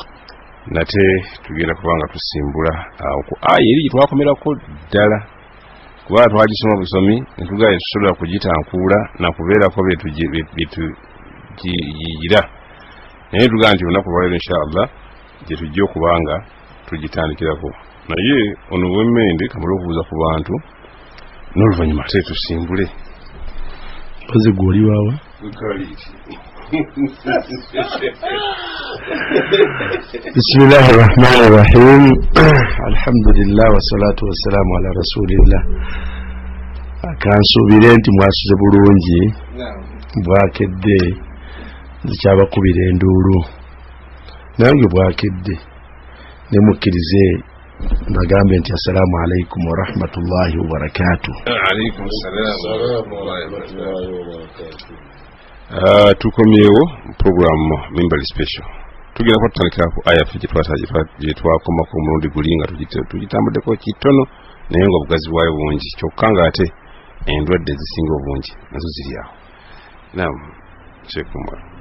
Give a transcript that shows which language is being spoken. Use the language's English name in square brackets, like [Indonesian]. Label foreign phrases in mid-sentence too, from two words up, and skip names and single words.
[Ganda] Nate tugenda kubanga tusimbula ku aya eri gye twakomerako ddala kuba twagisoma busomi netugaye tusobola kugitankuula nakubeerako byetugiyira naye tugaa nti olunaku lwaleero inshallah gye tujja okubanga tugitandikirako naye ono wemmende kamala okubuuza ku bantu n'oluvannyuma ate tusimbule oze gwoli waawa [Arabic] بسم الله الرحمن الرحيم. الحمد لله والصلاة والسلام على رسول الله. [Ganda] Akansubire nti mwasuze bulungi bwakedde zikyabakubira enduulu nange bwakedde nemukkirize bagambe nti [Arabic] السلام عليكم ورحمة الله وبركاته. عليكم السلام ورحمة الله وبركاته. [Ganda] Tukomyewo program Mimbali Special tugenda kutandikira ku aya gye twakomako omulundi guli nga tugitambuddeko kitono naye nga obugazi bwayo bungi kyokka nga ate endwadde zisinga obungi nazo ziri awo. Naam Sheikh Umar,